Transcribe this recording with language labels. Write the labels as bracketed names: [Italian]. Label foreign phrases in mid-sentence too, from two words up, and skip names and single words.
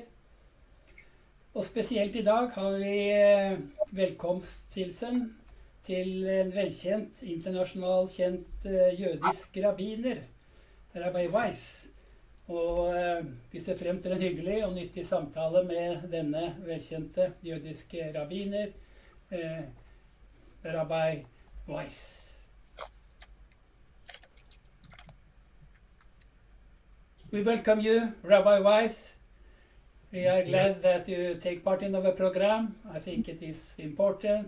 [Norwegian] Og spesielt i dag har vi velkomsthilsen til en velkjent, internasjonalt kjent jødisk rabbiner, Rabbi Weis. Og vi ser frem til en hyggelig og nyttig samtale med denne velkjente jødiske rabbiner, Rabbi Weis. [English] We welcome you, Rabbi Weis. We are glad that you take part in our program. I think it is important.